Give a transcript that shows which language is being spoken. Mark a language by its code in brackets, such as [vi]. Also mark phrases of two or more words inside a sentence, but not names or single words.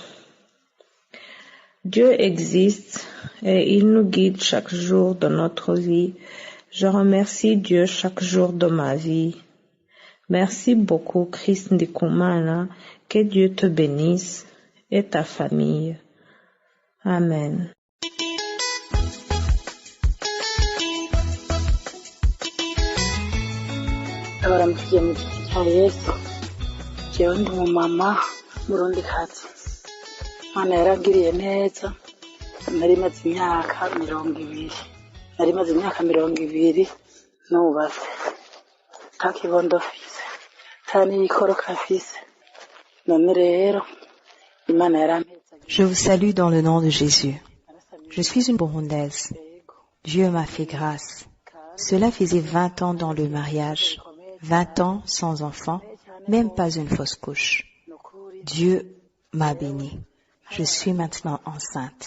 [fr] Dieu existe et il nous guide chaque jour de notre vie. Je remercie Dieu chaque jour de ma vie. Merci beaucoup, Chris Ndikumana. Que Dieu te bénisse et ta famille. Amen. [rn] Abaramukiye mu giti cya Yesu, jewe ndi umumama murundikazi. Imana yarangiriye neza, nari maze imyaka 20 nubatse, nta kibondo mfise, nta n'igikoroka mfise. None rero Imana yarampeza. [fr] Je vous salue dans le nom de Jésus. Je suis une Burundaise. Dieu m'a fait grâce. Cela faisait 20 ans dans le mariage, 20 ans sans enfant, même pas une fausse couche. Dieu m'a bénie. Je suis maintenant enceinte.